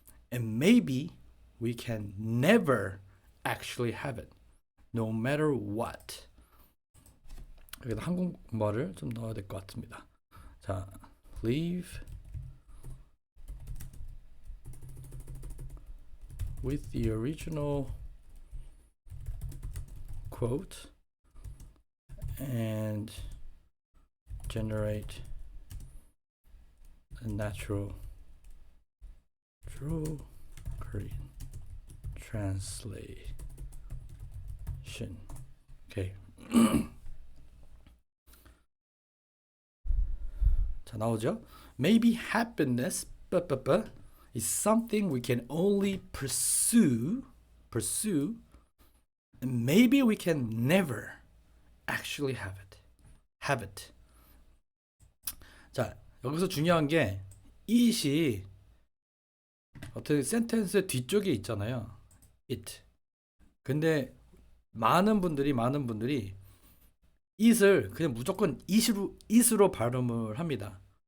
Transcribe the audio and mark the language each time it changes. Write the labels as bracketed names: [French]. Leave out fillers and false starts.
[English] And maybe we can never actually have it, no matter what. [Korean] 여기다 한국말을 좀 넣어야 될 것 같습니다. 자, leave [English] with the original quote and generate a natural true Korean translation. [Korean] 오케이. 자, 나오죠? [English] Maybe happiness is something we can only pursue, and maybe we can never actually have it. [Korean] 자, 여기서 중요한 게 it이 어떤 센텐스 뒤쪽에 있잖아요. [English] it. [Korean] 근데 많은 분들이 it을 그냥 무조건 it으로 발음을 합니다.